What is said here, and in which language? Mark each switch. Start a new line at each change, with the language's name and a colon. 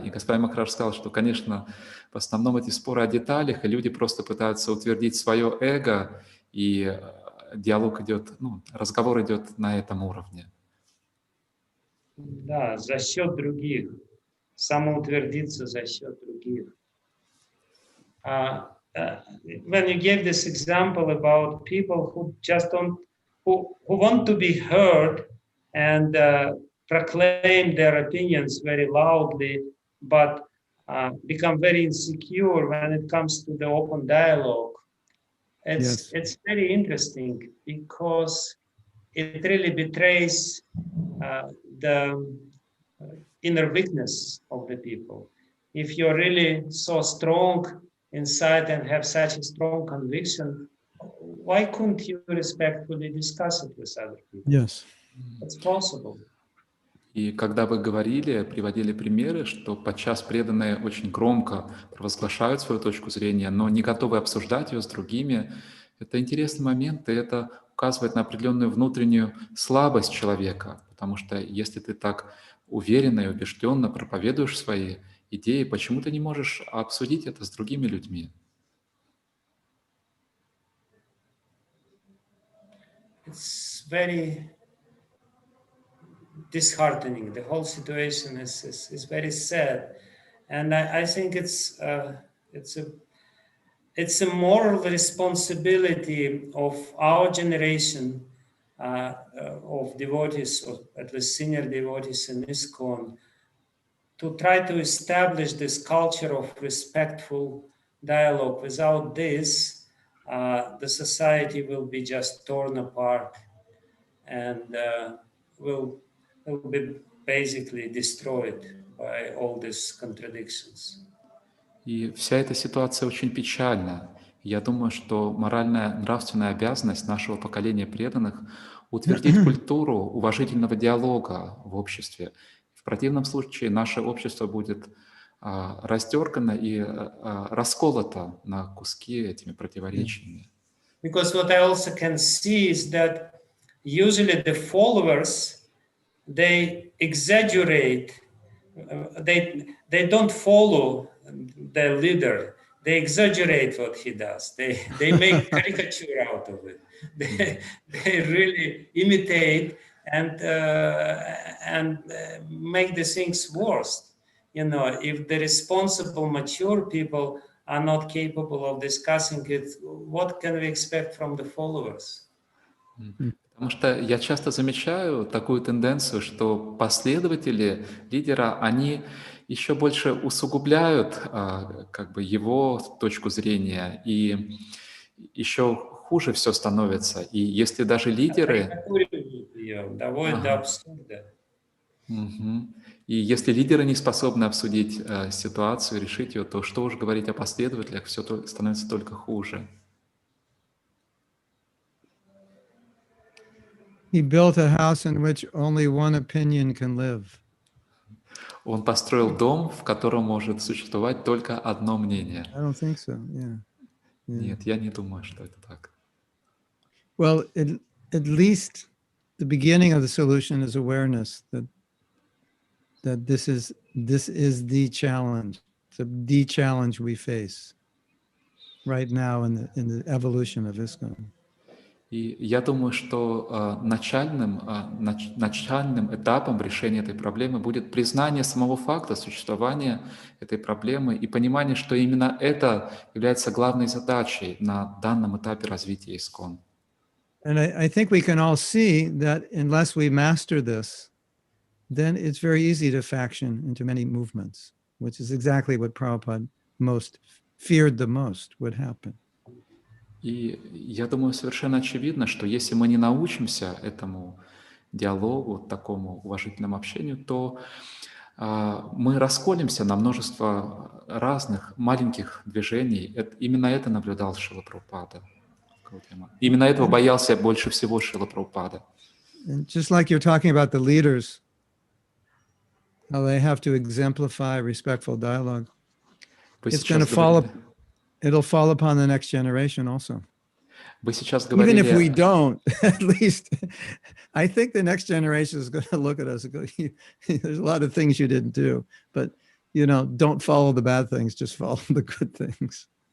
Russian: И Господин Махарадж сказал, что, конечно, в основном эти споры о деталях, и люди просто пытаются утвердить свое эго, и диалог идет, ну, разговор идет на этом уровне. Да, за счет других. Самоутвердиться за счет других.
English: When you gave this example about people who just don't, who want to be heard and proclaim their opinions very loudly, but become very insecure when it comes to the open dialogue. It's very interesting because it really betrays the inner weakness of the people. If you're really so strong inside and have such a strong conviction, why couldn't you respectfully discuss it with other people? yes. It's possible.
Russian: И когда вы говорили, приводили примеры, что подчас преданные очень громко провозглашают свою точку зрения, но не готовы обсуждать ее с другими, это интересный момент, и это указывает на определенную внутреннюю слабость человека, потому что если ты так уверенно и убежденно проповедуешь свои идеи, почему ты не можешь обсудить это с другими людьми?
English: It's very disheartening. The whole situation is very sad, and I think it's a moral responsibility of our generation of devotees, or at least senior devotees in ISKCON, to try to establish this culture of respectful dialogue. Without this, the society will be just torn apart and will be basically destroyed by all these contradictions.
Russian: И вся эта ситуация очень печальна. Я думаю, что моральная, нравственная обязанность нашего поколения преданных — утвердить культуру уважительного диалога в обществе. В противном случае наше общество будет растеркано и расколото на куски этими противоречиями.
English: Because what I also can see is that usually the followers, they exaggerate, they don't follow the leader. They exaggerate what he does. They make caricature out of it. They really imitate and make the things worse. You know, if the responsible, mature people are not capable of discussing it, what can we expect from the followers?
Russian: Потому что я часто замечаю такую тенденцию, что последователи лидера, они еще больше усугубляют как бы его точку зрения, и еще хуже все становится. И если даже лидеры... Карикатуривают ее, доводят до Ага. абсурда. Мгм. И если лидеры не способны обсудить ситуацию, решить ее, то что уж говорить о последователях, все становится только хуже.
English: He built a house in which only one opinion can live.
Russian: Он построил дом, в котором может существовать только одно мнение.
English: I don't think so. Yeah.
Russian: Нет, я не думаю, что это так.
English: Well, at least the beginning of the solution is awareness that this is the challenge, the challenge we face right now in the evolution of ISKCON.
Russian: И я думаю, что начальным этапом решения этой проблемы будет признание самого факта существования этой проблемы и понимание, что именно это является главной задачей на данном этапе развития ИСККОН.
English: And I think we can all see that unless we master this, then it's very easy to faction into many movements, which is exactly what Prabhupada feared the most would happen.
Russian: И я думаю, совершенно очевидно, что если мы не научимся этому диалогу, такому уважительному общению, то мы расколемся на множество разных маленьких движений. Именно это наблюдал Срила Прабхупада. Именно этого боялся больше всего Срила Прабхупада.
English: And just like you're talking about the leaders, how they have to exemplify respectful dialogue, it's going to it'll fall upon the next generation also.
Russian: Вы сейчас
English: Even if we
Russian: говорили...
English: don't, at least I think the next generation is going to look at us and go, there's a lot of things you didn't do, but don't follow the bad things, just follow the good things.